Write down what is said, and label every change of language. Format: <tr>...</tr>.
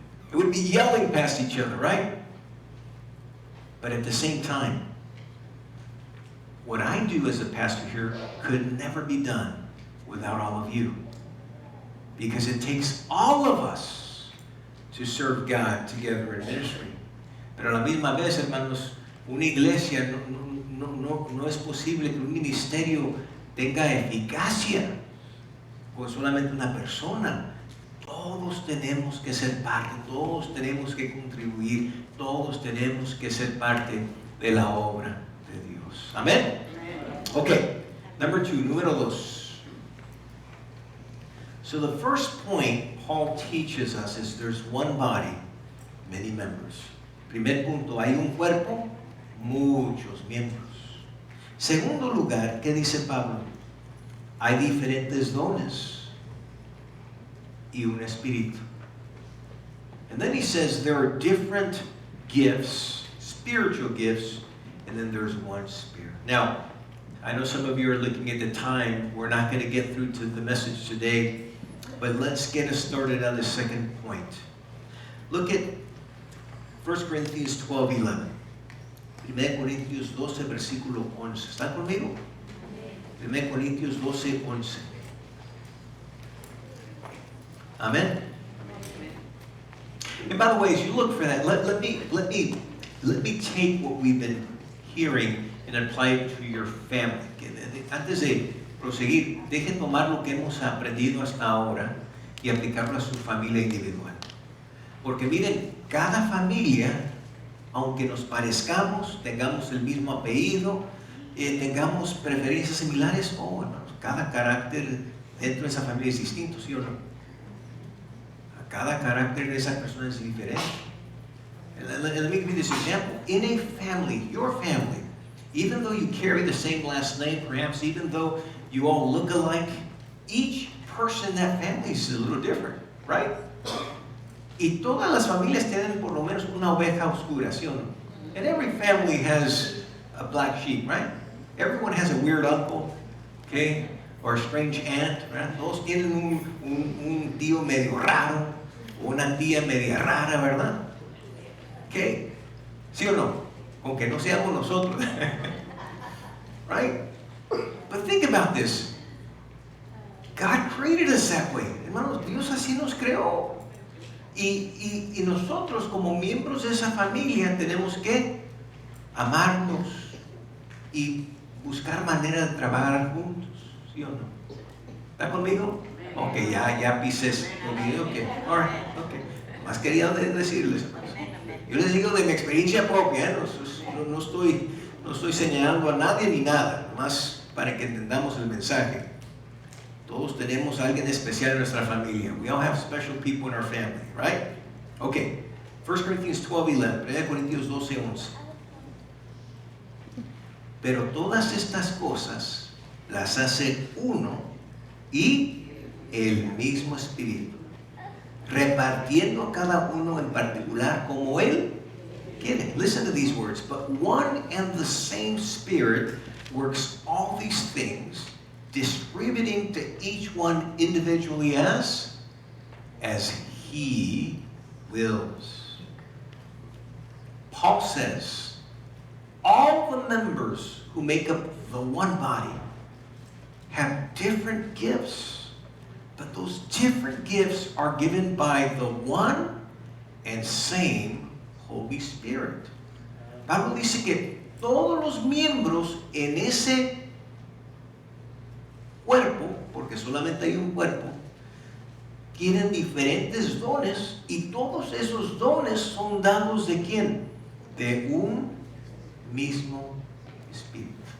<en>It would be yelling past each other, right? But at the same time, what I do as a pastor here could never be done without all of you. Because it takes all of us to serve God together in ministry.</en> <es>Pero a la misma vez, hermanos, una iglesia no es posible que un ministerio tenga eficacia con solamente una persona. Todos tenemos que ser parte, todos tenemos que contribuir, todos tenemos que ser parte de la obra de Dios.</es> <en>Amén. Okay, number 2,</en> <es>número 2.</es> <en>So the first point Paul teaches us is there's one body, many members.</en> <es>Primer punto, hay un cuerpo, muchos miembros. Segundo lugar, ¿qué dice Pablo? Hay diferentes dones y un espíritu.</es> <en>And then he says there are different gifts, spiritual gifts, and then there's one spirit. Now, I know some of you are looking at the time. We're not going to get through to the message today, but let's get us started on the second point. Look at 1 Corinthians 12:11.</en> <es>1 Corintios 12, versículo 11. ¿Están conmigo? 1 Corintios 12, 11.</es> <en>Amen? And by the way, as you look for that, let me take what we've been hearing and apply it to your family.</en> <es>Antes de proseguir, dejen tomar lo que hemos aprendido hasta ahora y aplicarlo a su familia individual. Porque miren, cada familia, aunque nos parezcamos, tengamos el mismo apellido, tengamos preferencias similares, hermanos, cada carácter dentro de esa familia es distinto, ¿sí o no? Cada carácter de esa persona es diferente.</es> <en>Let me give you this example. In a family, your family, even though you carry the same last name, perhaps even though you all look alike, each person in that family is a little different, right?</en> <es>Y todas las familias tienen por lo menos una oveja oscura, ¿sí o no?</es> <en>And every family has a black sheep, right? Everyone has a weird uncle, okay? Or a strange aunt, right?</en> <es>Todos tienen un tío medio raro, o una tía media rara, ¿verdad? Okay? ¿Sí o no? Aunque no seamos nosotros.</es> <en>Right? But think about this. God created us that way.</en> <es>Hermanos, Dios así nos creó. Y nosotros como miembros de esa familia tenemos que amarnos y buscar manera de trabajar juntos. ¿Sí o no? ¿Está conmigo? Ok, ya pises conmigo. Okay.</es> <en>All right.</en> <es>Okay. Más quería decirles. Yo les digo de mi experiencia propia, no estoy señalando a nadie ni nada, más para que entendamos el mensaje. Todos tenemos a alguien especial en nuestra familia.</es> <en>We all have special people in our family, right? Okay, 1 Corinthians 12:11,</en> <es>1 Corintios 12:11. Pero todas estas cosas las hace uno y el mismo Espíritu, repartiendo a cada uno en particular como Él quiere.</es> <en>Listen to these words. But one and the same Spirit works all these things, distributing to each one individually as He wills. Paul says, all the members who make up the one body have different gifts, but those different gifts are given by the one and same Holy Spirit.</en> <es>Pablo dice que todos los miembros en ese cuerpo, porque solamente hay un cuerpo, tienen diferentes dones y todos esos dones son dados ¿de quién? De un mismo Espíritu.</es>